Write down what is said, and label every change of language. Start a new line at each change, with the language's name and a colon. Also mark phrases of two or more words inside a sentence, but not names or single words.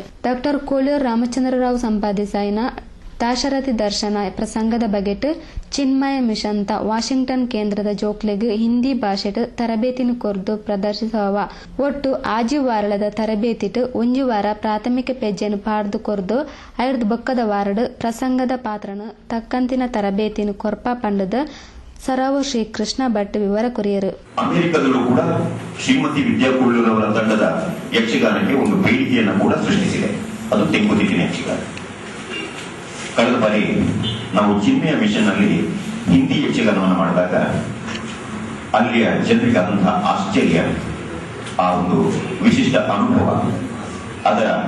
Tulu: ಡಾಕ್ಟರ್ ಕೋಳ್ಯೂರ್ ರಾಮಚಂದ್ರರಾವ್ ಸಂಪಾದಿಸಾಯಿನ ದಾಶರಥಿ ದರ್ಶನ ಪ್ರಸಂಗದ ಬಗೆಟ್ ಚಿನ್ಮಯ ಮಿಷಂತ ವಾಷಿಂಗ್ಟನ್ ಕೇಂದ್ರದ ಜೋಕ್ಲೆಗ್ ಹಿಂದಿ ಭಾಷೆಟ್ ತರಬೇತಿನ ಕೊರ್ದು ಪ್ರದರ್ಶಿಸುವ ಒಟ್ಟು ಆಜಿ ವಾರಳದ ತರಬೇತಿಟ್ ಒಂಜು ವಾರ ಪ್ರಾಥಮಿಕ ಪೆಜ್ಜೆನು ಪಾಡ್ದು ಕೊರ್ದು ಐದು ಬೊಕ್ಕದ ವಾರಡ್ ಪ್ರಸಂಗದ ಪಾತ್ರನ ತಕ್ಕಂತಿನ ತರಬೇತಿನ ಕೊರ್ಪ ಪಂಡದ ಸರವು ಶ್ರೀಕೃಷ್ಣ ಭಟ್ ವಿವರ ಕೊರಿಯರು.
Kannada: ಅಮೆರಿಕದಲ್ಲೂ ಕೂಡ ಶ್ರೀಮತಿ ವಿದ್ಯಾ ಕೋಳ್ಯೂರ್ ಅವರ ತಂಡದ ಯಕ್ಷಗಾನಕ್ಕೆ ಒಂದು ಬೇಡಿಕೆಯನ್ನು ಕೂಡ ಸೃಷ್ಟಿಸಿದೆ. ಅದು ತೆಂಕುತಿಟ್ಟಿನ ಯಕ್ಷಗಾನ. ಕಳೆದ ಬಾರಿ ನಾವು ಚಿನ್ಮಯ ಮಿಷನ್ ಅಲ್ಲಿ ಹಿಂದಿ ಯಕ್ಷಗಾನವನ್ನು ಮಾಡಿದಾಗ ಅಲ್ಲಿಯ ಜನರಿಗಾದಂತಹ ಆಶ್ಚರ್ಯ, ಆ ಒಂದು ವಿಶಿಷ್ಟ ಅನುಭವ, ಅದರ